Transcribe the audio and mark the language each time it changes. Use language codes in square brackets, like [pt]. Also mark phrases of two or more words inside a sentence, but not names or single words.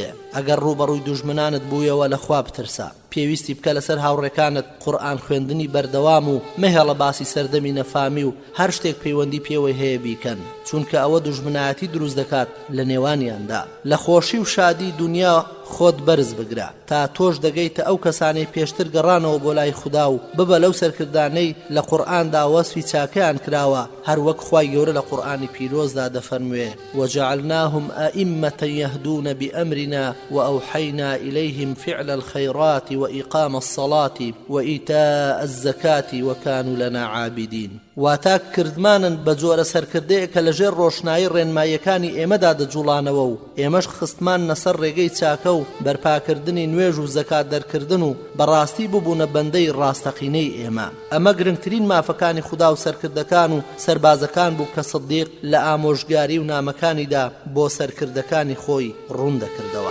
[ckb] ئەگەر ڕوبەڕووی دوژمنانت بوویەوە لە خوا بترسە. پێویستی بکە لەسەر هاوڕێکانت قورئان خوێندنی بەردەوام و مەهێڵە باسی سەردەمی نەفامی و هەر شتێک پەیوەندی پێوەی هەیە بیکەن، چونکە ئەوە دوژمنایەتی دروست دەکات لە نێوانیاندا. لە خۆشی و شادی دنیا خۆت بەرز بگرە تا تۆش دەگەیتە ئەو کەسانەی پێشتر گەڕانەوە بۆ لای خوددا و ببە لەو سەرکردانەی لە قورئاندا وەسفی چاکەیان کراوە، هەر وەک خوای گەورە لە قورئانی پیرۆزدا دەفەرموێ [ar] وجعلناهم ئائمة يهدون بأمرنا وأوحينا إليهم فعل الخيرات وإقام الصلاة وإيتاء الزكاة وكانوا لنا عابدين. [ckb] واتا کردمانن بە جۆرە سەرکردەیە کە لەژێر ڕۆشنایی ڕێنماییەکانی ئێمەدا دەجوڵانەوە و ئێمەش خستمان نەسەر ڕێگەی چاکە و بەرپاکردنی نوێژ و زەکات دەرکردن و بەڕاستی ببوونە بەندەی ڕاستەقینەی ئێمە. ئەمە گرنگترین مافەکانی خوددا و سەرکردەکان و سەربازەکان بوو کە سدیق لە ئامۆژگاری و نامەکانیدا بۆ سەرکردەکانی خۆی ڕوون دەکردەوە.